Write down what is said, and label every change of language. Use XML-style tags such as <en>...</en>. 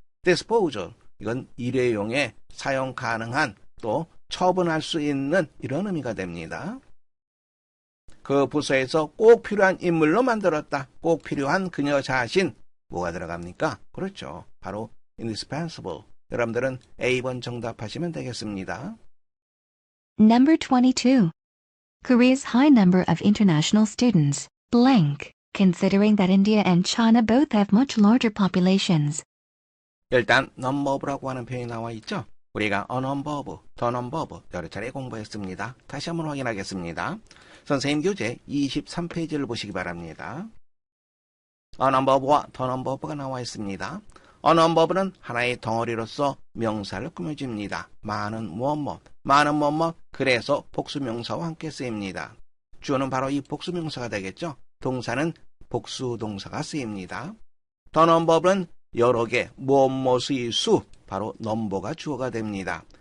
<ko>dispose, 이건 일회용에 사용 가능한 또 처분할 수 있는 이런 의미가 됩니다. 그 부서에서 꼭 필요한 인물로 만들었다. 꼭 필요한 그녀 자신. 뭐가 들어갑니까? 그렇죠. 바로 indispensable. 여러분들은 A번 정답하시면 되겠습니다.</ko> <en>Number 22. Korea's high number of international students, blank, considering that India and China both have much larger populations.</en> <ko>일단 number of라고 하는 표현이 나와 있죠. 우리가 a number of, the number of 여러 차례 공부했습니다. 다시 한번 확인하겠습니다. 선생님 교재 23페이지를 보시기 바랍니다. a number of와 the number of가 나와 있습니다. a number of는 하나의 덩어리로서 명사를 꾸며줍니다. 많은 무엇 많은 무엇 그래서 복수명사와 함께 쓰입니다. 주어는 바로 이 복수명사가 되겠죠. 동사는 복수동사가 쓰입니다. the number of는 여러 개, 무엇의 수, 바로 넘버가 주어가 됩니다.</ko>